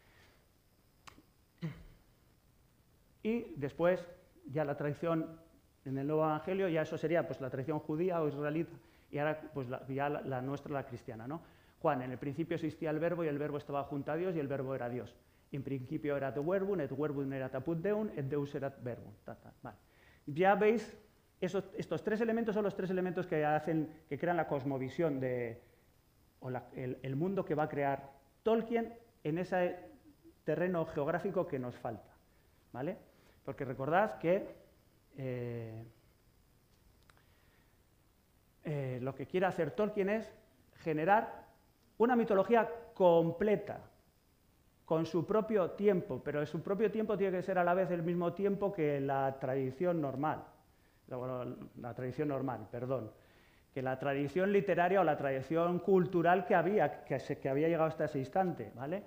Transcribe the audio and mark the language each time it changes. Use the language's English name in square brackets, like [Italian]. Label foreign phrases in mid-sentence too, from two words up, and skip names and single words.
[Spanish] Y después, ya la tradición en el Nuevo Evangelio, ya eso sería pues la tradición judía o israelita, y ahora pues ya la nuestra, la cristiana, ¿no? Juan, en el principio existía el verbo y el verbo estaba junto a Dios y el verbo era Dios. [Latin] En principio erat verbum, et verbum erat apud Deum, et Deus erat verbum. [Spanish] Vale. Ya veis, estos tres elementos son los tres elementos que crean la cosmovisión el mundo que va a crear Tolkien en ese terreno geográfico que nos falta, ¿vale? Porque recordad que lo que quiere hacer Tolkien es generar una mitología completa, con su propio tiempo, pero su propio tiempo tiene que ser a la vez el mismo tiempo que la tradición normal, que la tradición literaria o la tradición cultural que había llegado hasta ese instante, ¿vale?